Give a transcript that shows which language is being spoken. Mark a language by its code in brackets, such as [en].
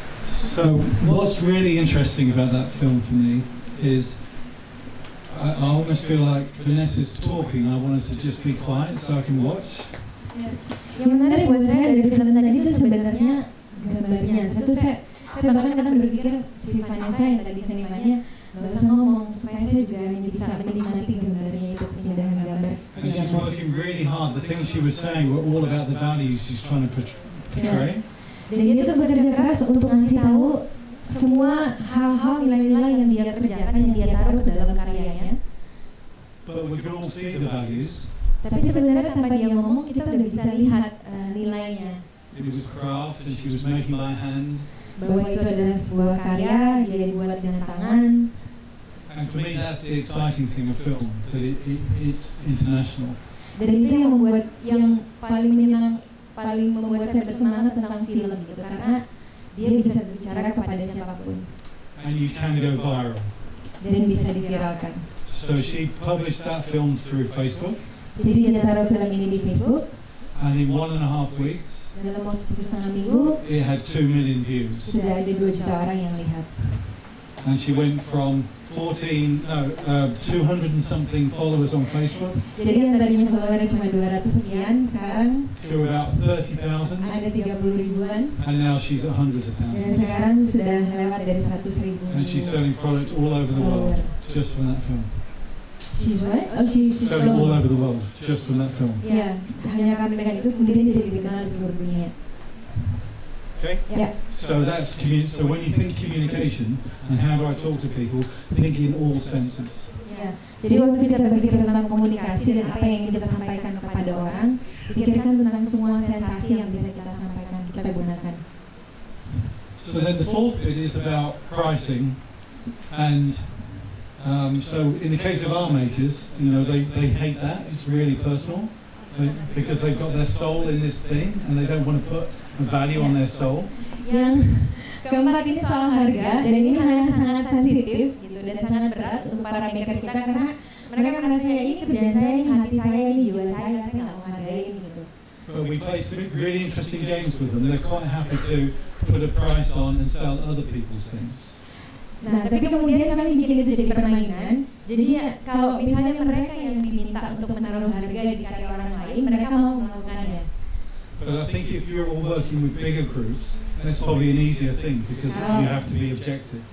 [en] So what's really interesting about that film for me is I almost feel like Vanessa's talking and I wanted to just be quiet so I can watch. [id] Yang menarik buat saya dari film tadi itu sebenarnya gambarnya. Saya bahkan kadang berpikir si Vanessa yang tadi senimannya nggak usah ngomong supaya saya juga hanya bisa menikmati gambarnya itu, keindahan gambar. [en] And she's working really hard. The things she was saying were all about the values she's trying to portray. [id] Dan dia tuh bekerja keras untuk ngasih tahu semua hal-hal nilai-nilai yang dia kerjakan, yang dia taruh dalam karyanya. [en] But we can all see the values. [id] Tapi sebenarnya tanpa dia ngomong kita udah bisa lihat nilainya. [en] It was craft and she was making by hand. [id] Bahwa itu adalah sebuah karya, dia dibuat dengan tangan. [en] And for me that's the exciting thing of film, that it's international. [id] Dan itu yang membuat, yang paling membuat saya bersemangat tentang film gitu, karena dia bisa berbicara kepada siapapun. [en] And you can go viral. [id] Dan bisa diviralkan. [en] So she published that film through Facebook. [id] Jadi dia taruh film ini di Facebook. [en] And in 1.5 weeks, [id] dalam waktu 1,5 minggu, [en] it had 2 million views. [id] Sudah ada 2 juta orang yang lihat. [en] And she went from 200 and something followers on Facebook. [id] Jadi yang tadinya followernya cuma 200 sekian, sekarang [en] to about 30,000. [id] Ada 30 ribuan. [en] And now she's at hundreds of thousands. [id] Dan sekarang sudah lewat dari 100.000. [en] And she's selling products all over the world just from that film. She's what? Oh, she's selling all over the world just from that film. [id] Ya, hanya karena dengan itu kemudian jadi dikenal di seluruh dunia. [en] Okay? Yeah. So that's so when you think communication and how do I talk to people, think in all senses. [id] Ya. Jadi waktu kita berpikir tentang komunikasi dan apa yang ingin kita sampaikan kepada orang, pikirkan tentang semua sensasi yang bisa kita sampaikan, kita gunakan. [en] So then the fourth bit is about pricing, and so in the case of art makers, you know, they hate that. It's really personal because they've got their soul in this thing and they don't want to put a value on their soul. [id] Yang keempat ini soal harga, dan ini hal yang sangat sensitif gitu dan sangat berat untuk para maker kita karena mereka merasa ya ini kerjaan saya, ini hati saya, ini jiwa saya nggak mau hargain gitu. [en] But we play some really interesting games with them. They're quite happy to put a price on and sell other people's things. [id] Nah, tapi kemudian kami bikin itu jadi permainan. Jadi ya, kalau misalnya mereka yang diminta untuk menaruh harga di karya orang lain, mereka mau melakukannya. [en] But I think if you're all working with bigger groups, that's probably an easier thing because you have to be objective.